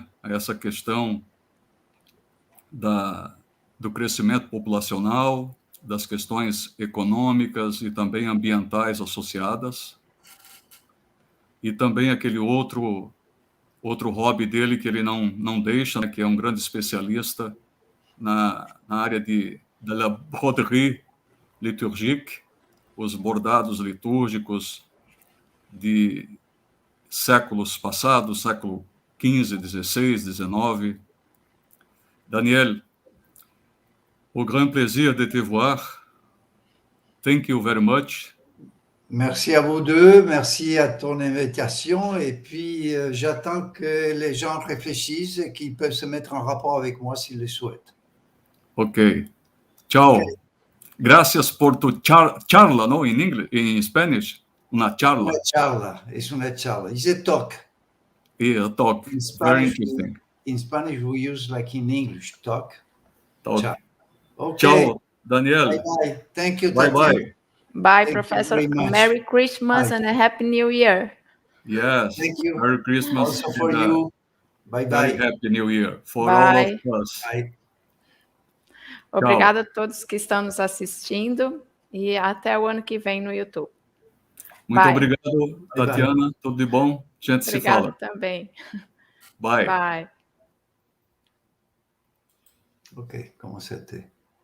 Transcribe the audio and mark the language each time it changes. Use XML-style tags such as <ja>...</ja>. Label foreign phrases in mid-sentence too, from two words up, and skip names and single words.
<pt>A essa questão do crescimento populacional, das questões econômicas e também ambientais associadas. E também aquele outro hobby dele que ele não deixa, né, que é um grande especialista na área de</pt> <fr>la broderie liturgique,</fr> <pt>os bordados litúrgicos de séculos passados, século XV, XVI, XIX. Daniel,</pt> <fr>au grand plaisir de te voir.</fr> <en>Thank you very much.</en> <fr>Merci à vous deux, merci à ton invitation, et puis j'attends que les gens réfléchissent et qu'ils peuvent se mettre en rapport avec moi s'ils le souhaitent. Ok. Ciao. Ok.</fr> <es>Gracias por tu charla, ¿no? En inglés, en Spanish. Una charla. Es una charla.</es> <en>It's a talk. Yeah, a talk. In Very Spanish, interesting. in Spanish, we use like in English, talk. Talk. Ciao. Okay. Ciao, Daniel. Bye-bye. Thank you, Bye-bye. Tatiana. Bye, Thank you Professor. very much. Merry Christmas Bye. and a Happy New Year. Yes. Thank you. Merry Christmas. Also for and you. Very Bye-bye. Happy New Year for Bye. all of us. Bye.</en> <pt>Obrigada a todos que estão nos assistindo e até o ano que vem no YouTube. Muito</pt> <en>Bye.</en> <pt>obrigado, Tatiana. Tudo de bom? A gente se Obrigada fala. também.</pt> <en>Bye. Bye.</en> <fr>Ok, comment c'était?</fr>